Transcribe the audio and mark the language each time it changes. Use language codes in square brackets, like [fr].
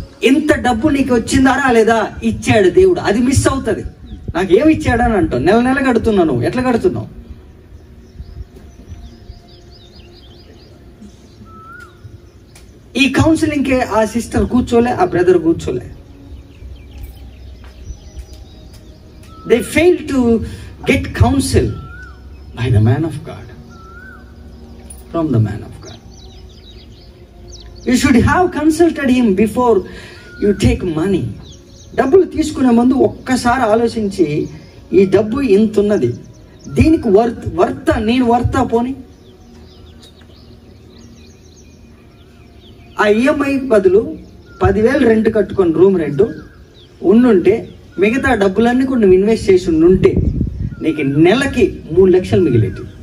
[te] ఇంత డబ్బు నీకు వచ్చిందా రాలేదా? ఇచ్చాడు దేవుడు. అది మిస్ అవుతుంది. నాకు ఏమి ఇచ్చాడు అని అంటావు. నెల కడుతున్నావు. నువ్వు ఎట్లా కడుతున్నావు? ఈ కౌన్సిలింగ్కే ఆ సిస్టర్ కూర్చోలే, ఆ brother కూర్చోలే. [en] They fail to get counsel by the man of God, from the man of God. You should have consulted him before you take money. [te] డబ్బులు తీసుకునే ముందు ఒక్కసారి ఆలోచించి, ఈ డబ్బు ఇంత ఉన్నది, దీనికి నేను వర్తా పోని. ఆ ఈఎంఐ బదులు 10,000 రెంట్ కట్టుకొని రూమ్ రెంట్ ఉండుంటే, మిగతా డబ్బులన్నీ కూడా నువ్వు ఇన్వెస్ట్ చేసి ఉంటే నీకు నెలకి 3 లక్షలు మిగిలేటి.